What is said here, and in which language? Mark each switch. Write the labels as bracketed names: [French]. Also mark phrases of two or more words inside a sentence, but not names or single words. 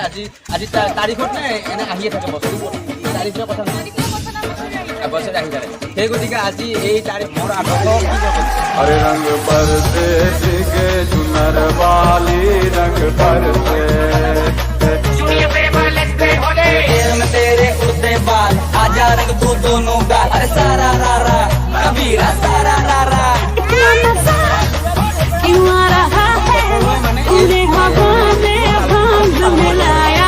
[Assamese] আজি তাৰিখত নে এনে আহিয়ে থাকে বছৰটো? তাৰিখৰ কথা বছৰে আহি থাকে। সেই গতিকে আজি এই তাৰিখ মোৰ আদৰ্শ কি কৰিব? [Hindi] हरे रंग बरसे भीगे चुनर वाली, रंग बरसे तेरे उड़ते बाल, आजा रंग तू दोनों गाल, अरे सारा रारा कबीरा सारा रारा। इतना मजा क्यों आ रहा है, पूरे हवा में भांग मिलाया।